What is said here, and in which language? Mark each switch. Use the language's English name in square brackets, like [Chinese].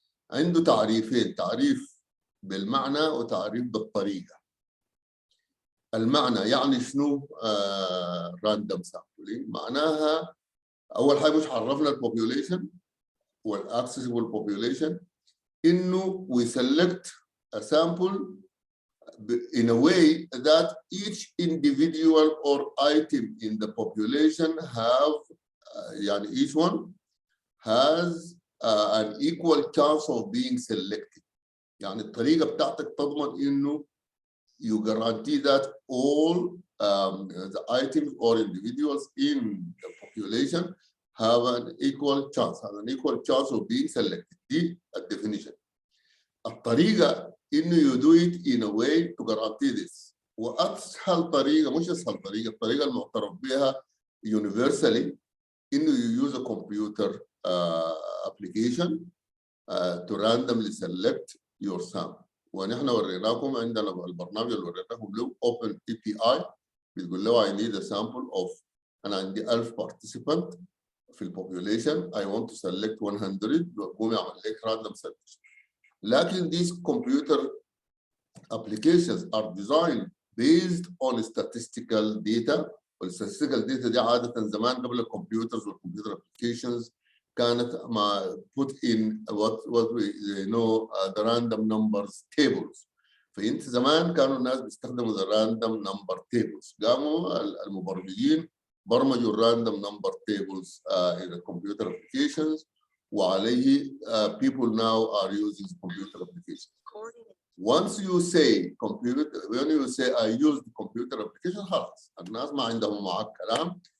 [Arabic] عنده تعريفين، تعريف بالمعنى وتعريف بالطريقة. المعنى يعني شنو [English] random sampling؟ [Arabic] معناها أول حاجة مش عرفنا البوبيوليشن والaccessible population إنه [English] we select a sample in a way that each individual or item in the population have [Arabic] يعني [English] each one has an equal chance of being selected. [Arabic] يعني الطريقة بتاعتك تضمن إنه [English] you guarantee that all the items or individuals in the population have an equal chance, of being selected. [Arabic] دي الديفينيشن. الطريقة إنه [English] you do it in a way to guarantee this. [Arabic] وأسهل طريقة مش أسهل طريقة، الطريقة المعترف بها [English] universally [Arabic] إنه [English] you use a computer application to randomly select your sample. [Arabic] ونحن وريناكم عندنا البرنامج اللي وريناكم له Open API بتقول له [English] I need a sample of [Arabic] أنا عندي 1000 participant في البوبيوليشن [English] I want to select 100 [Arabic] ويقوم يعمل لك [English] random selection. لكن these computer applications are designed based on statistical data. [Arabic] والstatistical data دي عادة زمان قبل الكمبيوترز والكمبيوتر applications كانت ما [English] put in what we know the random numbers tables. [Arabic] فأنت زمان كانوا الناس بيستخدموا [English] the random number tables. [Arabic] قاموا المبرمجين برمجوا [English] random number tables in the computer applications, [Arabic] وعليه [English] people now are using computer applications. Once you say when you say I use the computer application [Arabic] خلاص الناس ما عندهم معك كلام.